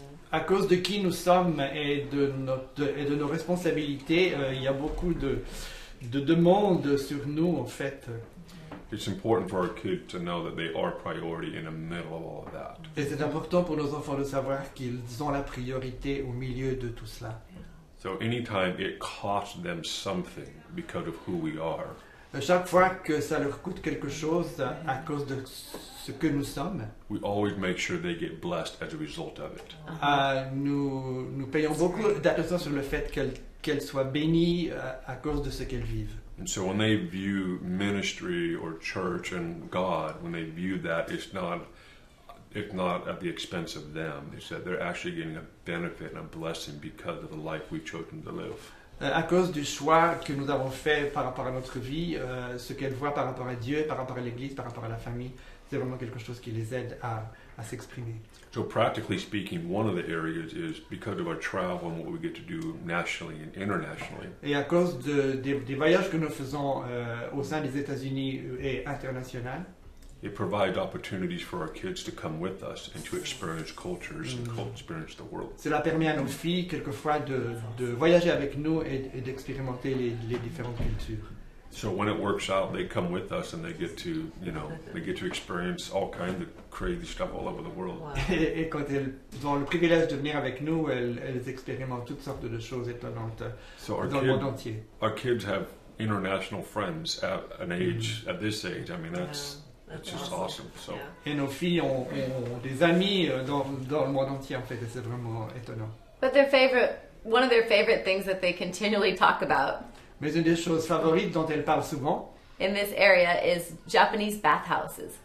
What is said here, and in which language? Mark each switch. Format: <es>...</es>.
<fr>À cause de qui nous sommes et de nos responsabilités, il y a beaucoup de demandes sur nous en fait.</fr> <en>It's important for our kids to know that they are priority in the middle of all of that.</en> <fr>Et c'est important pour nos enfants de savoir qu'ils ont la priorité au milieu de tout cela.</fr> <en>So anytime it costs them something because of who we are,</en> <fr>Chaque fois que ça leur coûte quelque chose à cause de ce que nous sommes,</fr> <en>we always make sure they get blessed as a result of it.</en> <fr>nous payons beaucoup d'attention sur le fait qu'elles soient bénies à cause de ce qu'elles vivent.</fr> <en>And so when they view ministry or church and God, when they view that, it's not at the expense of them. It's that they're actually getting a benefit and a blessing because of the life we've chosen to live.</en> <fr>À cause du choix que nous avons fait par rapport à notre vie, ce qu'elles voient par rapport à Dieu, par rapport à l'Église, par rapport à la famille, c'est vraiment quelque chose qui les aide à s'exprimer.</fr> <en>So practically speaking, one of the areas is because of our travel and what we get to do nationally and internationally.</en> <fr>Et à cause des voyages que nous faisons au sein des États-Unis et international,</fr> <en>It provides opportunities for our kids to come with us and to experience cultures and experience the world.</en> <fr>cela permet à nos filles quelquefois de voyager avec nous et d'expérimenter les différentes cultures.</fr> <en>So when it works out, they come with us and they get to experience all kinds of crazy stuff all over the world. Wow.</en> <fr>Et quand elles ont le privilège de venir avec nous, elles expérimentent toutes sortes de choses étonnantes</fr> <en>So</en> <fr>dans le monde entier.</fr> <en>our kids have international friends at this age. I mean, that's just awesome. So Yeah.</en> <fr>Et nos filles ont des amis dans le monde entier en fait, et c'est vraiment étonnant.</fr> <en>But one of their favorite things that they continually talk about</en> <fr>Mais une des choses favorites dont elles parlent souvent</fr> <en>in this area is Japanese bathhouses.</en>